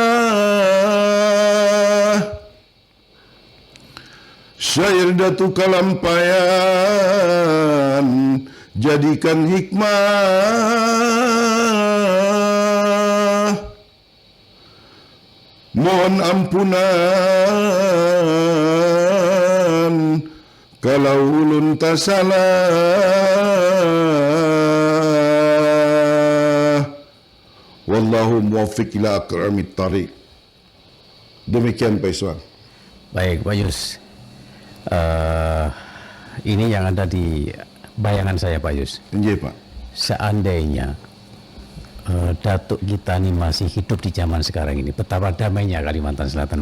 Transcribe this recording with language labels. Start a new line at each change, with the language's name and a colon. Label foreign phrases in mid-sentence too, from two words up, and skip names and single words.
Indonesian: Syair Datu Kalampayan jadikan hikmah. Mohon ampunan kalau ulun tak salah.
Arabic: Wallahu muwaffiq ila aqramit thariq.
Indonesian: Demikian Pak Iswan. Baik, Pak Yus. Ini yang ada di bayangan saya, Pak Yus. Iya, Pak. Seandainya datuk kita ini masih hidup di zaman sekarang ini, betapa damainya Kalimantan Selatan, Pak.